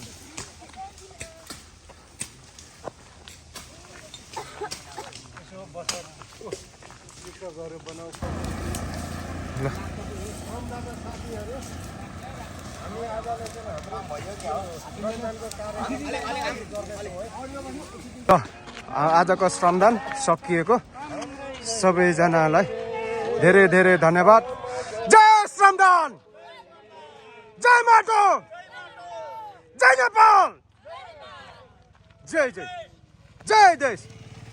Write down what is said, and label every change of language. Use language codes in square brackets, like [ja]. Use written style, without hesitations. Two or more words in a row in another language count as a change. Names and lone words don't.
[ne] ल आजको श्रमदान सकिएको सबैजनालाई धेरै धेरै धन्यवाद जय श्रमदान जय माटो जय नेपाल जय जय जय देश